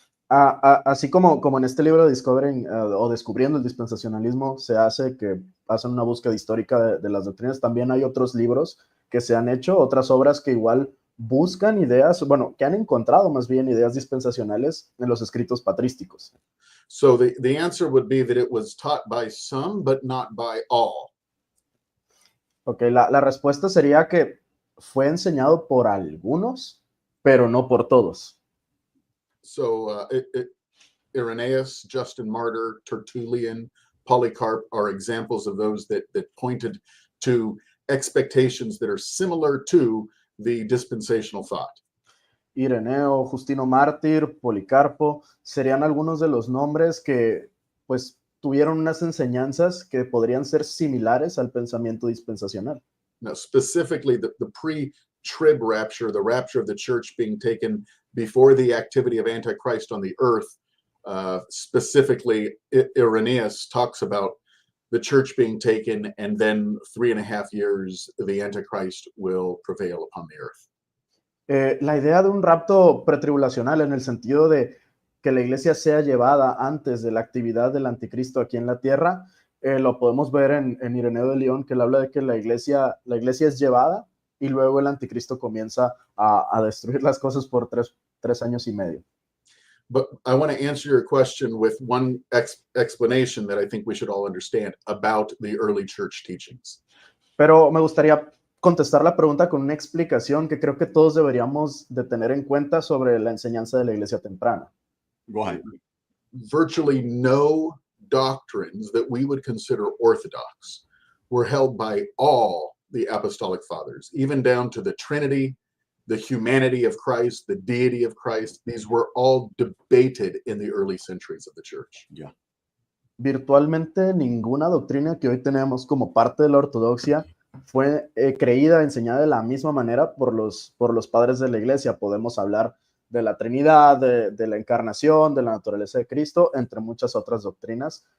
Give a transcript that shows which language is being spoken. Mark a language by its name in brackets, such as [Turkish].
[Spanish] Así como en este libro Discovering o Descubriendo el Dispensacionalismo se hace que hacen una búsqueda histórica de las doctrinas, también hay otros libros que se han hecho, otras obras que igual buscan ideas, bueno, que han encontrado más bien ideas dispensacionales en los escritos patrísticos. [English] So the answer would be that it was taught by some, but not by all. [Spanish] Ok, la respuesta sería que fue enseñado por algunos, pero no por todos. [English] So Irenaeus, Justin Martyr, Tertullian, Polycarp are examples of those that pointed to expectations that are similar to the dispensational thought. [Spanish] Ireneo, Justino Mártir, Policarpo, serían algunos de los nombres que pues tuvieron unas enseñanzas que podrían ser similares al pensamiento dispensacional. [English] Now, specifically the pre-trib rapture, the rapture of the church being taken before the activity of Antichrist on the earth, specifically Irenaeus talks about the church being taken and then 3.5 years the Antichrist will prevail upon the earth. [Spanish] La idea de un rapto pretribulacional en el sentido de que la iglesia sea llevada antes de la actividad del anticristo aquí en la tierra, lo podemos ver en Ireneo de León, que él habla de que la iglesia es llevada y luego el anticristo comienza a destruir las cosas por tres años y medio. [English] But I want to answer your question with one explanation that I think we should all understand about the early church teachings. [Spanish] Pero me gustaría contestar la pregunta con una explicación que creo que todos deberíamos de tener en cuenta sobre la enseñanza de la iglesia temprana. [English] Go ahead. Virtually no doctrines that we would consider orthodox were held by all the apostolic fathers, even down to the Trinity, the humanity of Christ, the deity of Christ. These were all debated in the early centuries of the church. Yeah. [Spanish] Virtualmente ninguna doctrina que hoy tenemos como parte de la ortodoxia fue creída, enseñada de la misma manera por los padres de la iglesia. Podemos hablar de la Trinidad, de la encarnación, de la naturaleza de Cristo, entre muchas otras doctrinas.